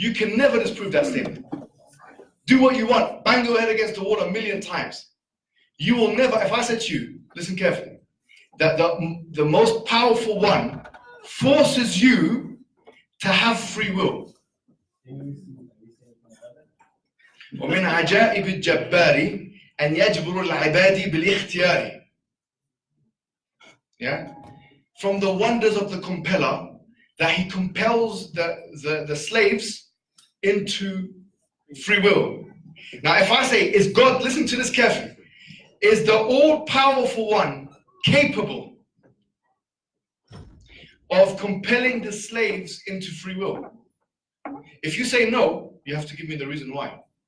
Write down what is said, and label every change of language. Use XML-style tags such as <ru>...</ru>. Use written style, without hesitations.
<en>You can never disprove that statement. Do what you want. Bang your head against the wall 1,000,000 times. You will never, if I said to you, listen carefully, that the most powerful one forces you to have free will.</en> <ar>ومن عجائب الجبار أن يجبر العباد بالاختيار.</ar> <en>Yeah? From the wonders of the compeller, that he compels the slaves into free will. Now, if I say, is God, listen to this carefully, is the all-powerful one capable of compelling the slaves into free will? If you say no, you have to give me the reason why.</en>